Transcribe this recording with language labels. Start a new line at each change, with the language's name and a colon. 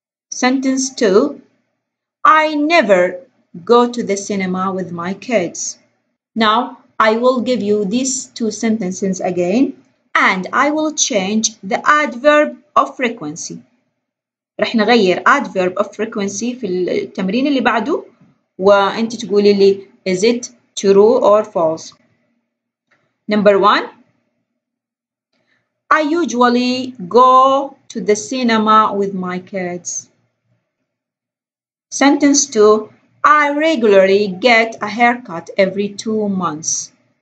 English: Sentence 2. I never go to the cinema with my kids. Now I will give you these 2 sentences again and I will change the adverb of frequency.
Arabic: رح نغير adverb of frequency في التمرين اللي بعده وانت تقولي لي
English: is it true or false. Number 1. I usually go to the cinema with my kids. Sentence 2. I regularly get a haircut every 2 months.